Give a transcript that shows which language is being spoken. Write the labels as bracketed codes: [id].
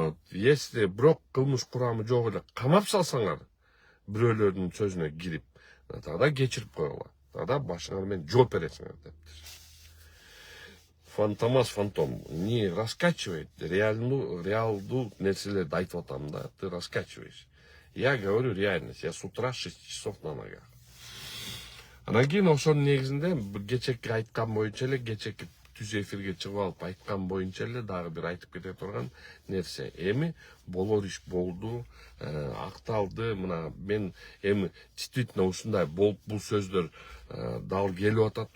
[ky] Если бирок кылмыш курамы жок эле камап салсаңар, бирөөлөрдүн сөзүнө кирип, тогда кечирип койгула. Тогда башыңар менен жооп бересиңер дептир. [ru] Фантомас фантом не раскачивает, [ky] реалдуу нерселерди айтып атам да, [ru] ты раскачиваешь. Я говорю реальность, я с утра 6 часов на ногах. [ky] Анан кийин ошонун негизинде кечеки айткан боюнча эле, кечеки түз эфирге чыгып алып айткан боюнча эле дагы бир айтып кете турган нерсе. Эми болор иш болду, акталды. Мына мен эми действительно ушундай болуп бул сөздөр дал келип атат.